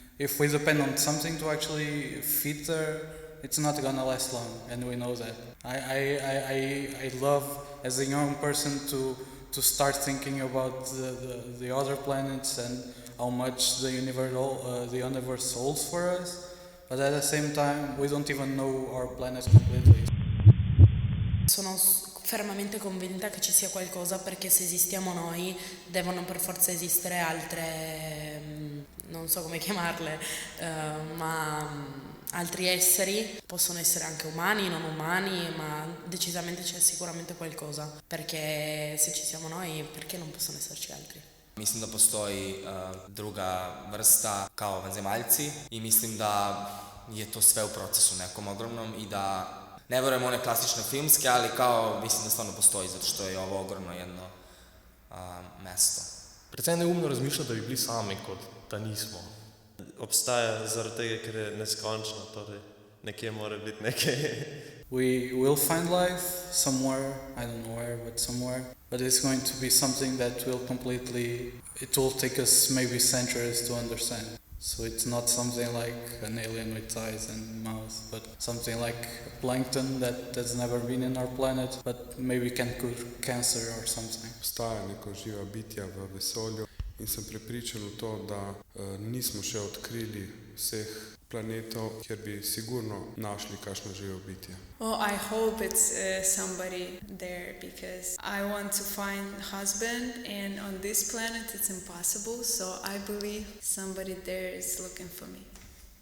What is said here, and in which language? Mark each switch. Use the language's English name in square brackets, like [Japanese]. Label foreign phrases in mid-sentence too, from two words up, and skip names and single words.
[English] If we depend on something to actually fit there, it's not gonna last long, and we know that. I love, as a young person, to start thinking about the other planets and how much the universe holds for us. But at the same time, we don't even know our planet completely. [Italian] Sono fermamente convinta che ci sia qualcosa, perché se esistiamo noi, devono per forza esistere altre, non so come chiamarle, ma altri esseri. Possono essere anche umani, non umani, ma decisamente c'è sicuramente qualcosa. Perché se ci siamo noi, perché non possono esserci altri? [Serbian] Mislim da postoji druga vrsta kao vanzemaljci i mislim da je to sve u procesu nekom ogromnom i da ne verujem one klasične filmske, ali kao mislim da stvarno postoji, zato što je ovo ogromno jedno mesto. [Slovenian] Predvsej neumno razmišljati, da bi bili sami, kot da nismo. Obstaja zaradi tega, ker je neskončno, torej nekje mora biti nekaj. [English] we will find life somewhere, I don't know where, but somewhere. But it's going to be something that it will take us maybe centuries to understand. So it's not something like an alien with eyes and mouth, but something like plankton that has never been in our planet, but maybe can cure cancer or something. [Slovenian] Obstaja neko živa bitja v vesolju in sem prepričan v to, da nismo še odkrili vseh planetov, kjer bi sigurno našli kakšno živo bitje. [English] Well, I hope it's somebody there because I want to find husband, and on this planet it's impossible, so I believe somebody there is looking for me.